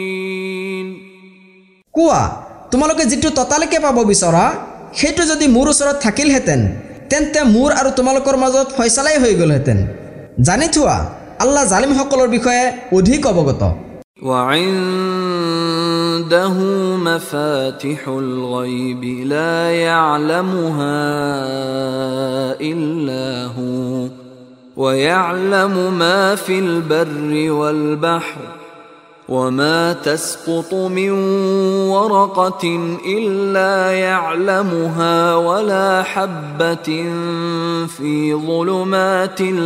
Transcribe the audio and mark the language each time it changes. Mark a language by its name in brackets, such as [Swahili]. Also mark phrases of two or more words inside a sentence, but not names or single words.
[Assamese] কোৱা তোমালোকে যিটো ততালিকে পাব বিচৰা সেইটো যদি মোৰ ওচৰত থাকিলহেঁতেন তেন্তে মোৰ আৰু তোমালোকৰ মাজত ফয়সালাই হৈ গ'লহেঁতেন। জানি থোৱা আল্লাহ জালিমসকলৰ বিষয়ে অধিক অৱগত। [Arabic] وعنده مفاتح الغيب لا يعلمها إلا هو ويعلم ما في البر والبحر وما تسقط من ورقة إلا يعلمها ولا حبة في ظلمات